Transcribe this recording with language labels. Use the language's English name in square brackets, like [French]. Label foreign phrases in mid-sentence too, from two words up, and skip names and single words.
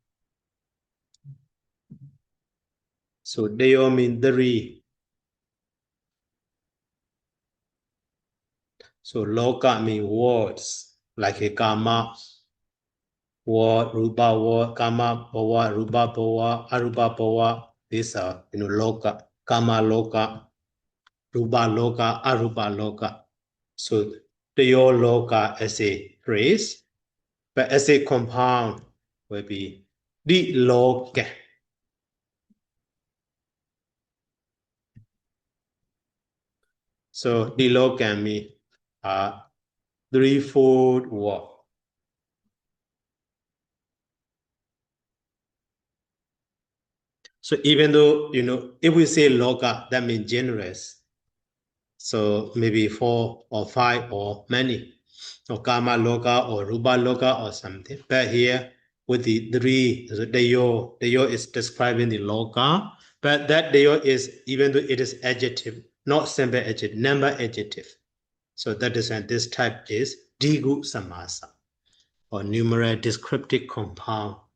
[English] So Deyo means 3. So Loka means words, like a Kama word, Rupa word, [Pali] Kama Bhava, Rupa Bhava, Arupa Bhava. [English] These are, [Pali] Loka, Kama Loka, Rupa Loka, Arupa Loka. [English] So [Pali] Deyo Loka [English] as a phrase, but as a compound will be [Pali] Di Loka. [English] So [Pali] Di Loka [English] means 3-fold word. So even though, if we say loka, that means generous. So maybe 4 or 5 or many, or [Pali] kama loka [English] or [Pali] rupa loka [English] or something. But here with the 3, the deyo is describing the loka, but that deyo is, even though it is adjective, not simple adjective, number adjective. So that is, and this type is [Pali] Digu Samasa, [English] or numeral descriptive compound.